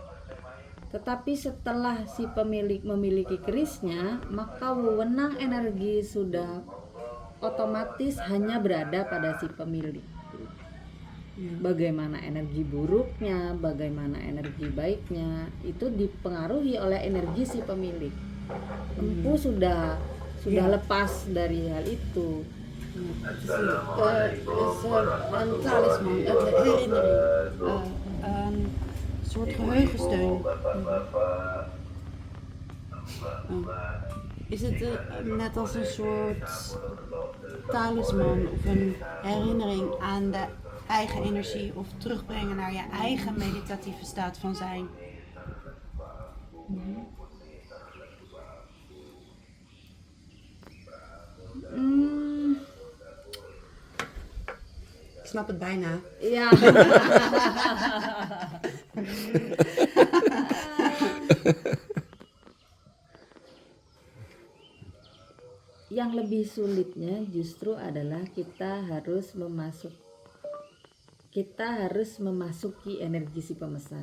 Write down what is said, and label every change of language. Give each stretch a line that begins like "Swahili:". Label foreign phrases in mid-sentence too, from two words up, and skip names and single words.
Indonesian: Tetapi setelah si pemilik memiliki kerisnya, maka wewenang energi sudah otomatis hanya berada pada si pemilik. Bagaimana energi buruknya, bagaimana energi baiknya, itu dipengaruhi oleh energi si pemilik. Empu sudah lepas dari hal itu.
Dutch: Het is een talisman, een herinnering, een soort geheugensteun. Is het net als een soort talisman of een herinnering aan de eigen energie of terugbrengen naar je eigen meditatieve staat van zijn? Ik snap het bijna.
Indonesian: Ya. Yang lebih sulitnya justru adalah kita harus memasuki energi si pemesan.